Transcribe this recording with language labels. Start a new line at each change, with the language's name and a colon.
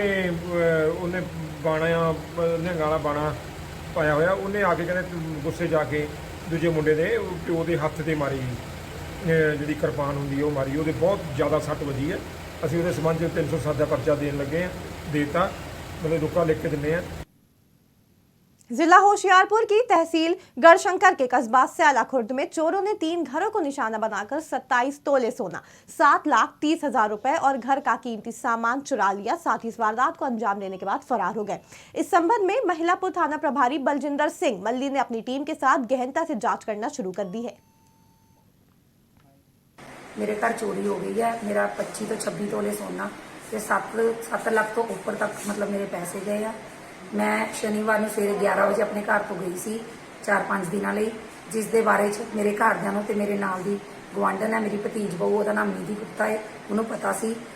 Punjabi: ਉਹਨੇ ਬਾਣਾ ਨਿਹੰਗਾਂ ਬਾਣਾ ਪਾਇਆ ਹੋਇਆ। ਉਹਨੇ ਆ ਕੇ ਕਹਿੰਦੇ ਗੁੱਸੇ ਜਾ ਕੇ ਦੂਜੇ ਮੁੰਡੇ ਦੇ ਪਿਓ ਦੇ ਹੱਥ ਤੇ ਮਾਰੀ, ਜਿਹੜੀ ਕਿਰਪਾਨ ਹੁੰਦੀ ਉਹ ਮਾਰੀ। ਉਹਦੇ ਬਹੁਤ ਜ਼ਿਆਦਾ ਸੱਟ ਵੱਜੀ ਹੈ। ਅਸੀਂ ਉਹਦੇ ਸੰਬੰਧ 'ਚ 307 ਦਾ ਪਰਚਾ ਦੇਣ ਲੱਗੇ ਹਾਂ, ਦੇਤਾ, मतलब रुका लिख के दिने।
Hindi: जिला होशियारपुर की तहसील गढ़शंकर के कस्बा स्याला खुर्द में चोरों ने 3 घरों को निशाना बनाकर 27 तोले सोना, 7,30,000 रुपए और घर का कीमती सामान चुरा लिया। साथ ही इस वारदात को अंजाम देने के बाद फरार हो गए। इस संबंध में महिलापुर थाना प्रभारी बलजिंदर सिंह मल्ली ने अपनी टीम के साथ गहनता से जांच करना शुरू कर दी है। मेरे घर चोरी हो गई है। मेरा 25 तो 26 तोले सोना
Punjabi: ਤੇ 7 ਲੱਖ ਤੋਂ ਉੱਪਰ ਤੱਕ ਮਤਲਬ ਮੇਰੇ ਪੈਸੇ ਗਏ ਆ। ਮੈਂ ਸ਼ਨੀਵਾਰ ਨੂੰ ਸਵੇਰੇ 11 ਵਜੇ ਆਪਣੇ ਘਰ ਤੋਂ ਗਈ ਸੀ 4-5 ਦਿਨਾਂ ਲਈ, ਜਿਸ ਦੇ ਬਾਰੇ 'ਚ ਮੇਰੇ ਘਰਦਿਆਂ ਨੂੰ ਤੇ ਮੇਰੇ ਨਾਲ ਦੀ ਗਵਾਂਢਣ ਹੈ, ਮੇਰੀ ਭਤੀਜ ਬਹੂ, ਉਹਦਾ ਨਾਮ ਨੀਦੀ ਗੁਪਤਾ ਹੈ, ਉਹਨੂੰ ਪਤਾ ਸੀ।